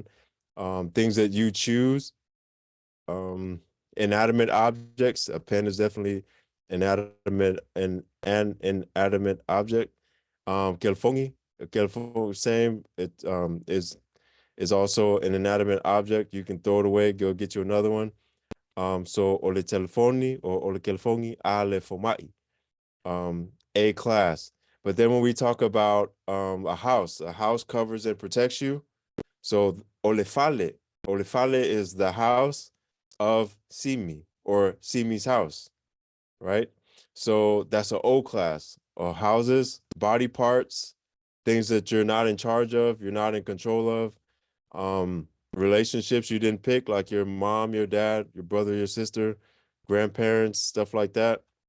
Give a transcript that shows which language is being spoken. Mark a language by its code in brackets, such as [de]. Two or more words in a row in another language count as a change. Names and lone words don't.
[en] Things that you choose. Inanimate objects. A pen is definitely inanimate and an inanimate object. Kelfongi, same. It is also an inanimate object. You can throw it away, go get you another one. [sm] So ole telefoni or ole kelfongi ale fomai. [en] A class. But then when we talk about a house covers and protects you. So olefale is the house of Simi or Simi's house, right? So that's an O class, or houses, body parts, things that you're not in charge of, you're not in control of, relationships you didn't pick, like your mom, your dad, your brother, your sister, grandparents, stuff like that.